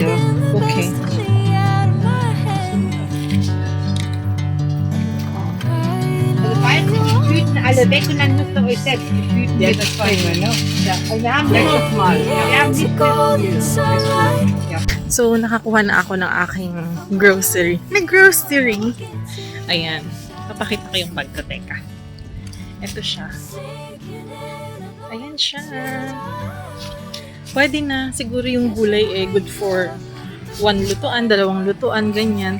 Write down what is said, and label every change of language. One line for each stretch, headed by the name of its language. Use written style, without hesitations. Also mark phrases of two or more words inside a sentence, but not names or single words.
German: Okay. Also bald sind die Tüten alle weg und dann müsst ihr euch selbst die Tüten Ja, mit das bringen. Ne? Ja. Und wir haben Ja, ja schon mal. Wir haben nicht mehr viel. Ja. So,
Filipino: nakakuha na ako ng aking grocery. Nag-grocery! Ayan. Papakita ko yung bag ko. Teka. Ito siya. Ayan siya. Pwede na. Siguro yung gulay
English: good for
Filipino: 1 lutuan, 2 lutuan, ganyan.